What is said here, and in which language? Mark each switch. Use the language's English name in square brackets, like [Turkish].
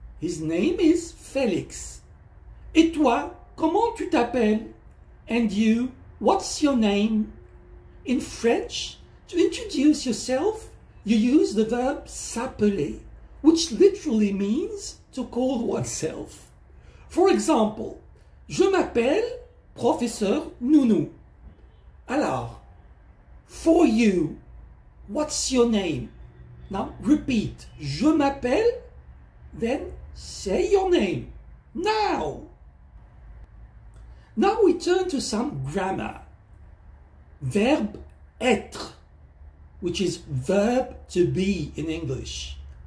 [English] His name is Felix. [French] Et toi, comment tu t'appelles? [English] And you, what's your name? In French, to introduce yourself, you use the verb s'appeler, which literally means to call oneself. For example, [French] je m'appelle professeur Nounou. [English] Alors, for you, what's your name? Now repeat, [French] je m'appelle, [English] then say your name. Now! Now we turn to some grammar. Verb être, which is verb to be in English.